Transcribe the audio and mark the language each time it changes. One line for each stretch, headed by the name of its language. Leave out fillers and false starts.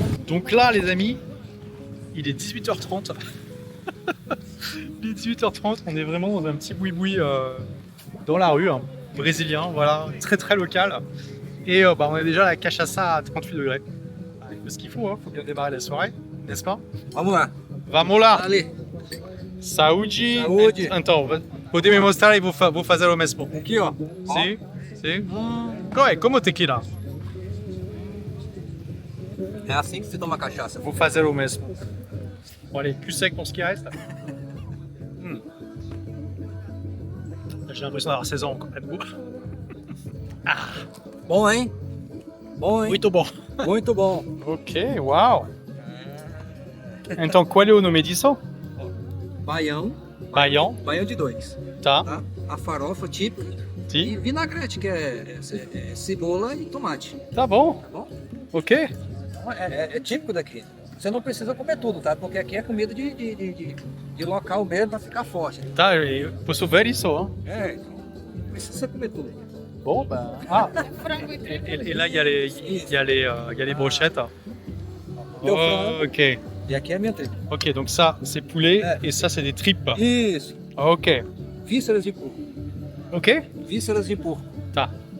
French: Donc là, les amis, il est 18h30. Il est 18h30, on est vraiment dans un petit boui-boui dans la rue, hein, brésilien, voilà, très très local. Et on est déjà à la cachaça à 38 degrés. Avec ce qu'il faut, hein, faut bien démarrer la soirée, n'est-ce pas?
Portuguese: Vamos lá. Vamos lá! Ali. Saúde! Saúde. Então, podem me mostrar e vou fazer o mesmo. Aqui, ó. Sim, sim. Como tequila? É assim que se toma cachaça. Vou fazer o mesmo.
French: Bon, allez, plus sec pour ce qui reste. J'ai l'impression d'avoir 16 ans encore.
Portuguese: Bom, hein? Bom, hein? Muito bom. Muito bom. Ok, uau. Então, qual é o nome disso? Baião. Baião, Baião de 2. tá? Tá? A farofa típica. E Sim. vinagrete, que é cebola e tomate. Tá bom. Tá bom? Ok. É típico daqui. Você não precisa comer tudo, tá? Porque aqui é comida de local mesmo pra ficar forte. Tá, eu posso ver isso, hein? É, então não precisa comer tudo.
French: Bon, ben. Ah. Et là, il y a les brochettes.
Portuguese: Teu frango. Ok. E aqui é a minha tripa.
French: Ok, donc ça, c'est poulet
Portuguese: É.
French: et ça, c'est des tripes.
Portuguese: Isso. Ok. Vísceras de porco. Ok. Vísceras de porco. Tá.